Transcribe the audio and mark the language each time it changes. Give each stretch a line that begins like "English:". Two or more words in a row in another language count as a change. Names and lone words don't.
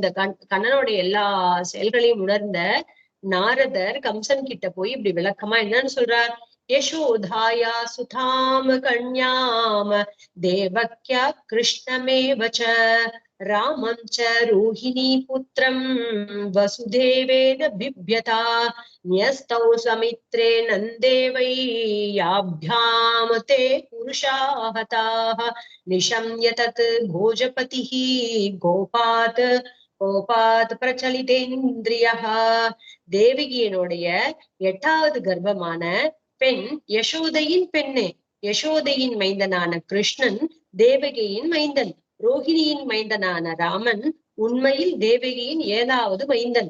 Tamil: கண்ணனுடைய எல்லா செயல்களையும் உணர்ந்த நாரதர் கம்சன் கிட்ட போய் இப்படி விளக்கமா என்னன்னு சொல்றார்,
Sanskrit: यशोदायाः सुतां कन्यां देवक्याः कृष्णमेव च रामं च रोहिणी पुत्रं वसुदेवेन बिभ्यता न्यस्तौ समित्रे नन्देवै याभ्याम ते पुरुषाहताः निशम्य तत् भोजपतिः कोपात् प्रचलितेन्द्रियः.
Tamil: தேவகியினுடைய 8வது கர்ப்பமான பெண் யசோதையின் பெண்ணே. யசோதையின் மைந்தனான கிருஷ்ணன் தேவகியின் மைந்தன். ரோஹிணியின் மைந்தனான ராமன் உண்மையில் தேவகியின் 7வது மைந்தன்.